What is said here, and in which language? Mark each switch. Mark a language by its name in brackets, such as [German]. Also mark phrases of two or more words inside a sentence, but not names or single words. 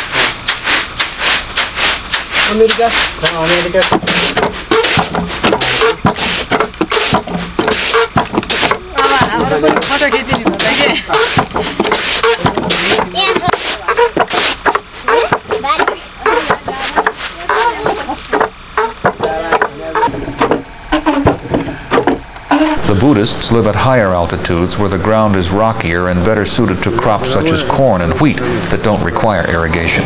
[Nepali] Amerika. Amerika. फोटो खिचिदिनु होला के [English] The Buddhists live at higher altitudes where the ground is rockier and better suited to crops such as corn and wheat that don't require irrigation.